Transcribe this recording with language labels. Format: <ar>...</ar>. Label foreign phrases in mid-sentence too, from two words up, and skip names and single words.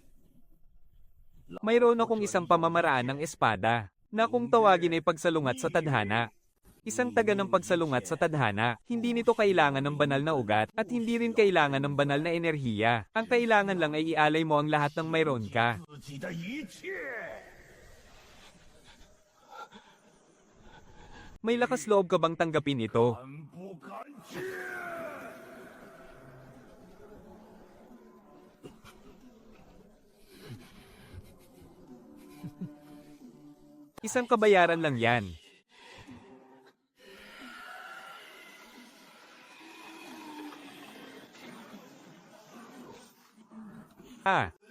<tl>Mayroon akong isang pamamaraan ng espada, na kung tawagin ay pagsalungat sa tadhana. Isang taga ng pagsalungat sa tadhana, hindi nito kailangan ng banal na ugat, at hindi rin kailangan ng banal na enerhiya. Ang kailangan lang ay ialay mo ang lahat ng mayroon ka.</tl> <zh>自己的一切。</zh> <tl>May lakas loob ka bang tanggapin ito?</tl> <zh>敢不敢接？</zh> <tl>Isang kabayaran lang yan. Ah.</tl>